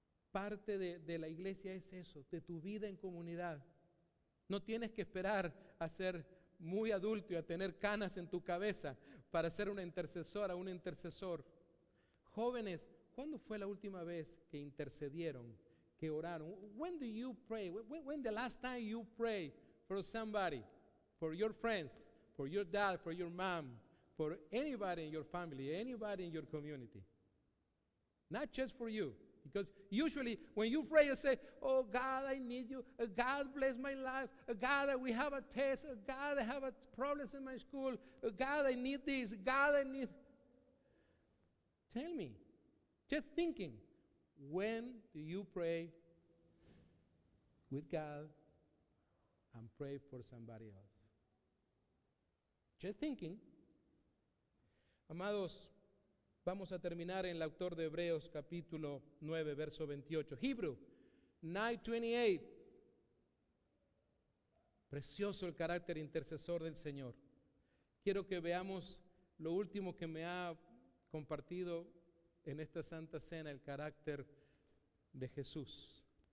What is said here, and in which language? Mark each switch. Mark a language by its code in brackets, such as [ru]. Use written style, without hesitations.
[es] Parte de la iglesia es eso, de tu vida en comunidad. No tienes que esperar a ser muy adulto y a tener canas en tu cabeza para ser una intercesora, un intercesor. Jóvenes, ¿cuándo fue la última vez que intercedieron, que oraron? [en] When do you pray? When the last time you pray for somebody, for your friends, for your dad, for your mom, for anybody in your family, anybody in your community? Not just for you. Because usually when you pray, you say, oh God, I need you. God, bless my life. God, we have a test. God, I have problems in my school. God, I need this. God, I need... Tell me, just thinking, when do you pray with God and pray for somebody else? Just thinking. [es] Amados, vamos a terminar en el autor de Hebreos capítulo 9, verso 28. [en] Hebrew 9:28. [es] Precioso el carácter intercesor del Señor. Quiero que veamos lo último que me ha compartido en esta Santa Cena, el carácter de Jesús.